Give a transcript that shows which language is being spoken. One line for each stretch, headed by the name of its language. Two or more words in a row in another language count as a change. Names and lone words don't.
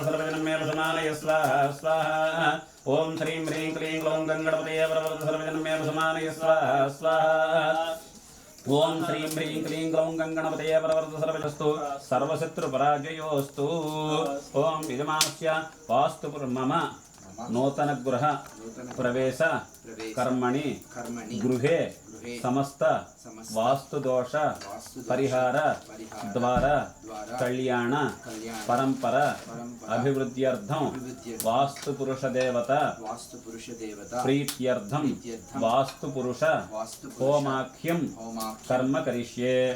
Sanskrit: सर्वजनमेव समानय स्वाहा स्वाहा ओं श्रीं ह्रीं क्लीं ग्लौं गणपतये परवर्त सर्वजनमेव समानय स्वाहा स्वाहा ओं श्रीं ह्रीं क्लीं ग्लौं गणपतये परवर्त सर्वजस्तु सर्वशत्रुपराजयोस्तु ओं यजमानस्य वास्तु मम నూతన గృహ ప్రవేశ కర్మణి గృహే సమస్త వాస్తుదోష పరిహార ద్వారా కళ్యాణ పరంపర అభివృద్ధ్యర్థం వాస్తు పురుష దేవత ప్రీత్యర్థం వాస్తు పురుష హోమాఖ్యం కర్మ కరిష్యే.